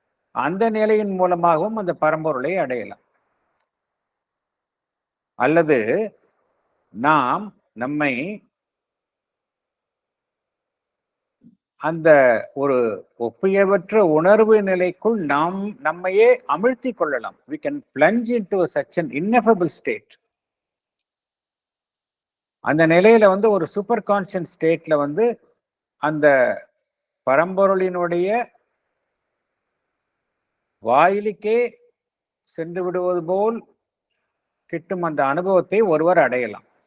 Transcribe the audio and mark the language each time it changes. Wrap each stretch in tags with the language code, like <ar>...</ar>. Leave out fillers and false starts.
<ta>அந்த நிலையின் மூலமாகவும் அந்த பரம்பொருளை அடையலாம். அல்லது நாம் நம்மை அந்த ஒரு ஒப்புயர்வற்ற உணர்வு நிலைக்குள் நம்மையே அமிழ்த்தி கொள்ளலாம்.</ta> <en>We can plunge into such an ineffable state.</en> <ta>அந்த நிலையில ஒரு சூப்பர் கான்ஷியஸ் ஸ்டேட்ல அந்த பரம்பொருளினுடைய வாயிலுக்கே சென்று விடுவது போல் கிட்டும் அந்த அனுபவத்தை ஒருவர் அடையலாம்.</ta>